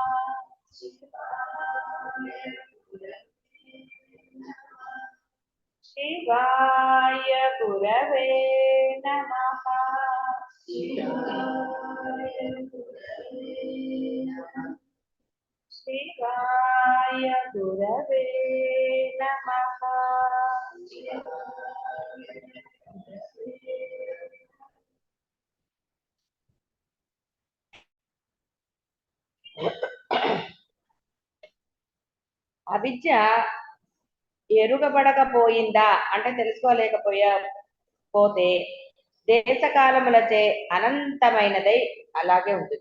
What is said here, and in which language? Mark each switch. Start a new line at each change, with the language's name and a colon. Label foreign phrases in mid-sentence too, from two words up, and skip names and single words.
Sanskrit: शिवाय गुरवे नमः। शिवाय गुरवे नमः। शिवाय गुरवे नमः। शिवाय गुरवे नमः।
Telugu: అవిద్య ఎరుగబడకపోయిందా అంటే తెలుసుకోలేకపోతే దేశకాలములచే అనంతమైనదై అలాగే ఉంటుంది.